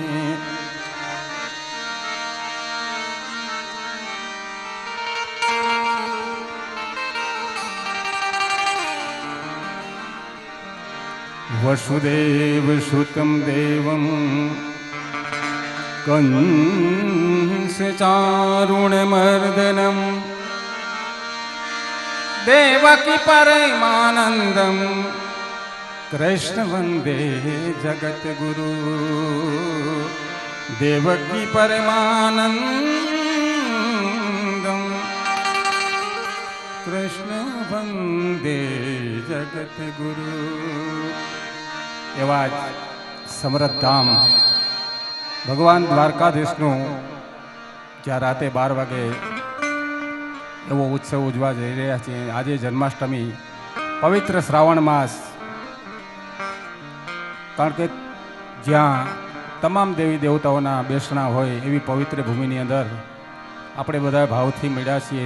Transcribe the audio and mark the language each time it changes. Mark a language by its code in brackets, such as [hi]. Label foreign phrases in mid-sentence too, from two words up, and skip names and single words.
[sa] वसुदेवसुतं देवं कंसचारुणमर्दनं देवकी परमानन्दं कृष्ण वन्दे जगद्गुरु। देवकी परमानन्दं कृष्ण वन्दे जगद्गुरु। [gu] એવા સમરથ ધામ ભગવાન દ્વારકાધીશનું જ્યાં રાતે 12 વાગે એવો ઉત્સવ ઉજવા જઈ રહ્યા છીએ. આજે જન્માષ્ટમી, પવિત્ર શ્રાવણ માસ. કારણ કે જ્યાં તમામ દેવી દેવતાઓના બેસણા હોય એવી પવિત્ર ભૂમિની અંદર આપણે બધા ભાવથી મળ્યા છીએ.